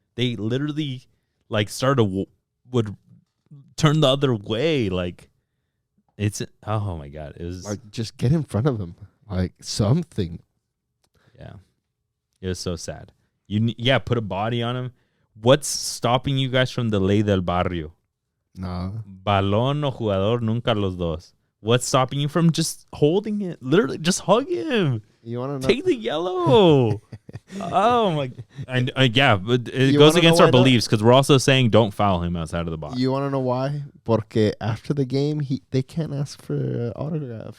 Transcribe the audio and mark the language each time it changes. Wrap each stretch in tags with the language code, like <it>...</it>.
<en>They literally would turn the other way. Like, oh my God. It was like, just get in front of him. Like, something. Yeah. It was so sad. Put a body on him. What's stopping you guys from the</en> <es>ley del barrio?</es> <en>No.</en> <es>Balón o jugador, nunca los dos.</es> <en>What's stopping you from just holding it? Literally, just hug him. You want to know? Take the yellow. Oh my! Yeah, but it goes against our beliefs because we're also saying don't foul him outside of the box. You want to know why?</en> <es>Porque</es> <en>after the game, they can't ask for an autograph.</en>